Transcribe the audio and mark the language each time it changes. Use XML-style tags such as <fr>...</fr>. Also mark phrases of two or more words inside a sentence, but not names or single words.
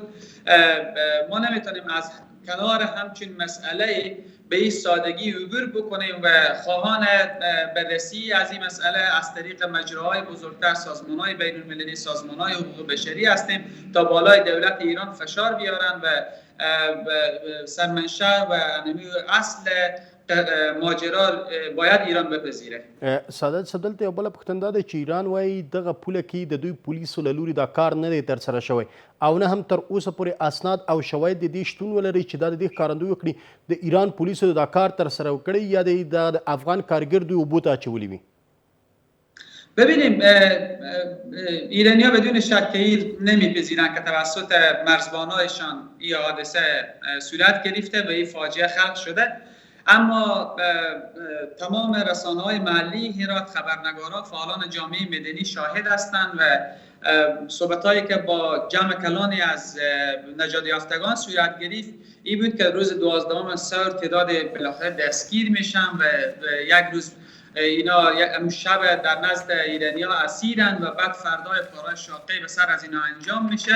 <fa>ما نمیتونیم از کنار همچین مسئله به این سادگی عبور بکنیم و خواهان بررسی از این مسئله از طریق مجراهای بزرگتر، سازمانهای بین‌المللی، سازمانهای حقوق بشری هستیم تا بالای دولت ایران فشار بیارن و سرمنشأ و اصل ماجرا باید ایران بپذیره.</fa> <ps>سعادت صاحب دلته یو بله پوښتنه دا ده چې ایران وایي دغه پوله کې د دوی پولیسو له لوري دا کار نه دی ترسره شوی او نه هم تر اوسه پورې اسناد او شواهد د دې شتون ولري چې دا د دې ښکارندوی وکړي د ایران پولیسو دا کار ترسره کړی یا د افغان کارګر دوی اوبو ته اچولی وي.</ps> <fa>ببینیم ایرانی ها بدون شک نمیپذیرند که توسط مرزبانایشان این حادثه صورت گرفته و این فاجعه خلق شده، اما تمام رسانه های محلی هرات، خبرنگاران، فعالان جامعه مدنی شاهد هستند و صحبت هایی که با جمع کلانی از نجات یافتگان صورت گرفت این بود که روز 12 سور تعداد بالاخره دستگیر میشن و یک روز اینا شب در نزد ایرانی ها اسیرن و بعد فردای کارهای شاقه به سر از اینا انجام میشه.</fa>